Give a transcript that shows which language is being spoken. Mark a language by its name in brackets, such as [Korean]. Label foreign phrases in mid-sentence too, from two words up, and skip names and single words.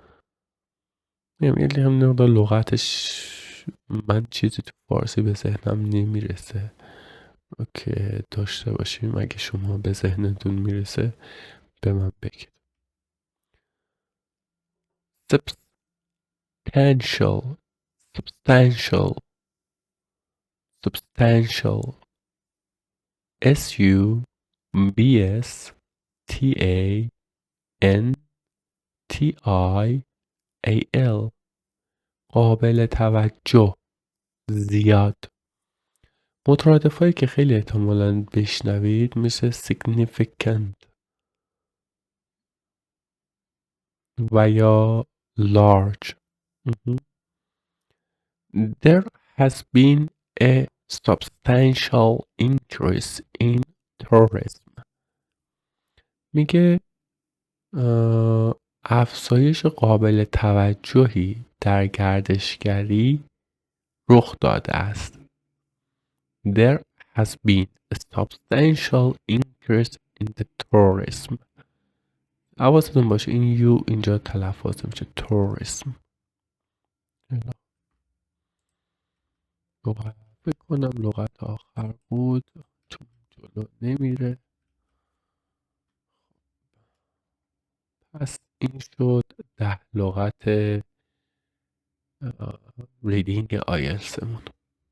[Persian] یعنی هم نقدر لغتش من چیزی تو فارسی به ذهنم نمیرسه که داشته باشیم. اگه شما به ذهنتون میرسه به من بگید. [English] substantial S U B S T A N T I A L [Persian] قابل توجه، زیاد. مترادفایی که خیلی احتمالاً بشنوید مثل significant و یا large. [English] There has been a substantial increase in tourism. [Persian] میگه افزایش قابل توجهی در گردشگری رخ داده است. [English] There has been a substantial increase in the tourism. [Persian] حواستون باشه این یو اینجا تلفظ میشه tourism. لغت بکنم لغت آخر بود چون جلو نمیره. پس این شد 10 لغت ریدینگ آیلتسمون.